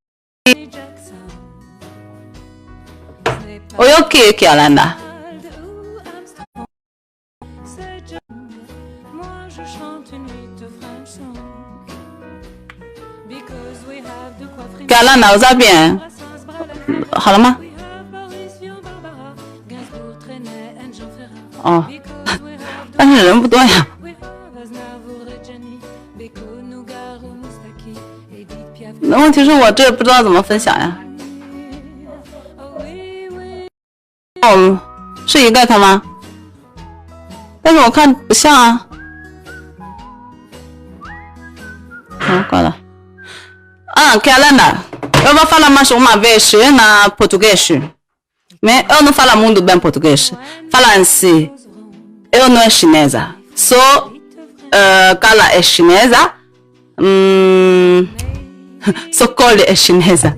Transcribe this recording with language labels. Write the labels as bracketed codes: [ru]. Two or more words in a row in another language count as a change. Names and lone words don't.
[ln] oyoki Kialanda Kialanda oza bien halama [zh] 哦，但是人不多呀。那问题是我这不知道怎么分享呀。哦，是一个他吗？但是我看不像啊。好，挂了。 [pt] Kialanda, eu vou falar mais uma vez na português. Mas eu não falo muito bem português. Fala assim, eu não é chinesa. Sou, Carla é chinesa. Sou Cole é chinesa.